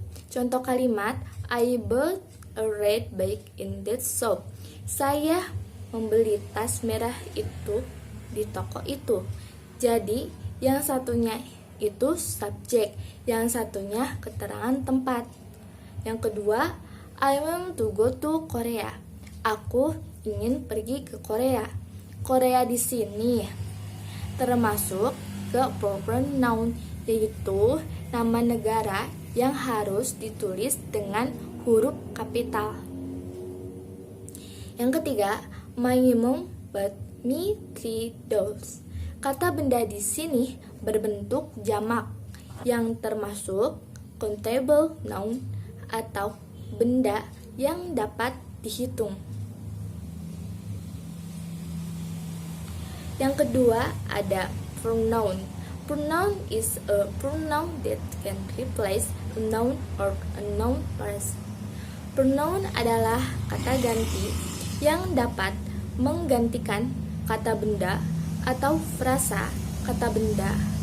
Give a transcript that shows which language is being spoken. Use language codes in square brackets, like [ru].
[id] Contoh kalimat, [en] I bought a red bag in that shop. [id] Saya membeli tas merah itu di toko itu. Jadi, yang satunya itu subjek, yang satunya keterangan tempat. Yang kedua, [en] I want to go to Korea. [id] Aku ingin pergi ke Korea. Korea di sini termasuk ke proper noun, yaitu nama negara yang harus ditulis dengan huruf kapital. Yang ketiga, [en] my mom bought me 3 dolls. [id] Kata benda di sini berbentuk jamak yang termasuk countable noun atau benda yang dapat dihitung. Yang kedua ada pronoun. [en] Pronoun is a pronoun that can replace a noun or a noun phrase. [id] Pronoun adalah kata ganti yang dapat menggantikan kata benda atau frasa kata benda.